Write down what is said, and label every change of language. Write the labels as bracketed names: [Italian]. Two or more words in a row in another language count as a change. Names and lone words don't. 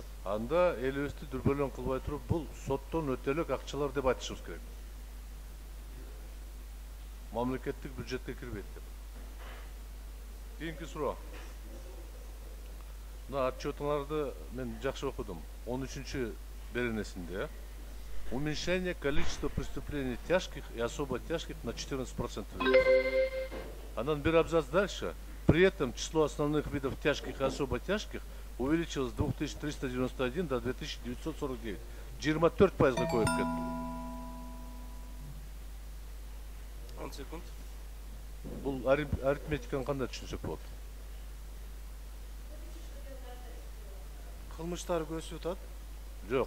[Kyrgyz] Анда элибизди дүрбөлөң кылбай туруп, бул соттон өтө элек акчалар деп айтышыбыз керек. Мамлекеттик бюджетке кирбейт деп. Кийинки суроо. Мына отчетуңарды мен жакшы окудум. 13-беренесинде [Russian] уменьшение количества преступлений тяжких и особо тяжких на 14%. [Kyrgyz] Анан [Russian] бир абзац дальше. При этом число основных видов тяжких и особо тяжких увеличилось с 2391 до 2949. [Kyrgyz] 24%-га көбөйүп кетти. 10 секунд. Бул арифметиканы кандай түшүнсөк болот? Кылмыштар өсүп атат. Жок.